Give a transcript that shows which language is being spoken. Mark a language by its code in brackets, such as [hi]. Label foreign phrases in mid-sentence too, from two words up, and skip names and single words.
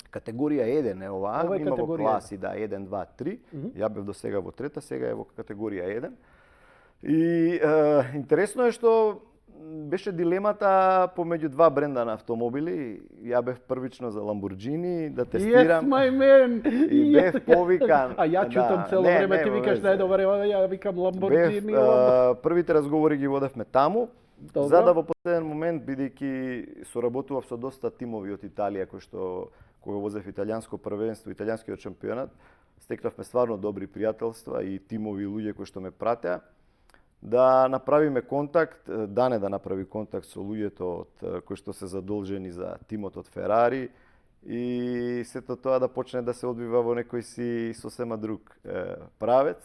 [mk] Категорија 1 е оваа, Ова е има во категорија класи, да, 1, 2, 3. Ја бев до сега во трета, сега е во категорија 1. И интересно е што беше дилемата помеѓу два бренда на автомобили. Ја бев првично за Lamborghini да тестирам. [en] Yes, my man! [mk] И бев повикан. А ја чутам цело време, ти викаш најдобар, ја викам Lamborghini. Првите разговори ги водевме таму. Добро. За да во последен момент, бидејќи соработував со доста тимови од Италија кои што кога возев италијанско првенство, италијанскиот шампионат, стекнавме стварно добри пријателства и тимови луѓе кои што ме пратеа, да направиме контакт, Дане да направи контакт со луѓето од кои што се задолжени за тимот од Ферари и сето тоа да почне да се одвива во некој си сосема друг правец.